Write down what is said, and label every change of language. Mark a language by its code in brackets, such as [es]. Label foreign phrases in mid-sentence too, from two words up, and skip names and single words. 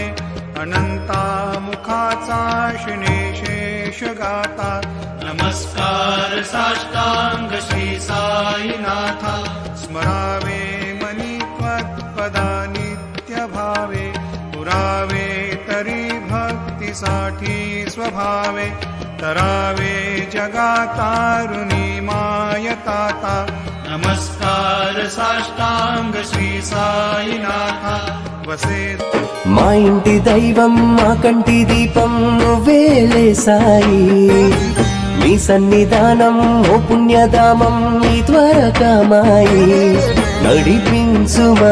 [mr] अनंता मुखाचा शिनेशेष गाता नमस्कार साष्टांग श्री साईनाथा स्मरावे मनी त्वत्पदा नित्य भावे पुरावे तरी भक्तीसाठी स्वभावे तरावे जगातारुणी मायताता नमस्कार साष्टांग श्री साईनाथा वसे [te] మా ఇంటి దైవం మా కంటి దీపం నువ్వేలే సాయి నీ సన్నిధానం ఓ పుణ్యధామం నీ ద్వారకామాయి నడిపించుమా